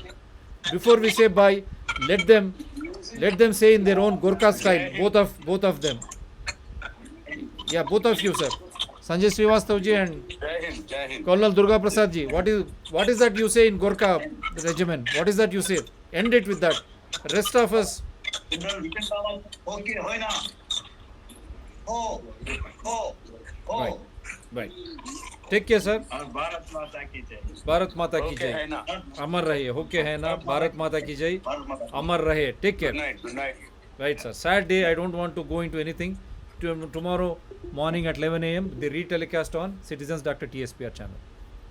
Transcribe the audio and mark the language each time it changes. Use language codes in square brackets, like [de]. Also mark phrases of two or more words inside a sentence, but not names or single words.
[en] Before we say bye, let them say in their own Gorkha style, both of them. Yeah, both of you, sir. Sanjay Srivastav ji and [hi] जय हिंद, जय हिंद. [en] Colonel Durga Prasad ji, what is that you say in Gorkha regiment? What is that you say? End it with that. Rest of us, Okay, hoy na. Ho, ho, ho. Right. Bye. Take care, sir. [hi] और भारत माता की जय. भारत माता की Okay, jai. है ना. अमर रहे. Okay है ना. भारत माता की जय. भारत माता की. अमर रहे. [en] Take care. Good night, good night. Right, sir. Sad day. I don't want to go into anything. Tomorrow morning at 11 a.m. the retelecast on Citizens Dr. TSPR channel.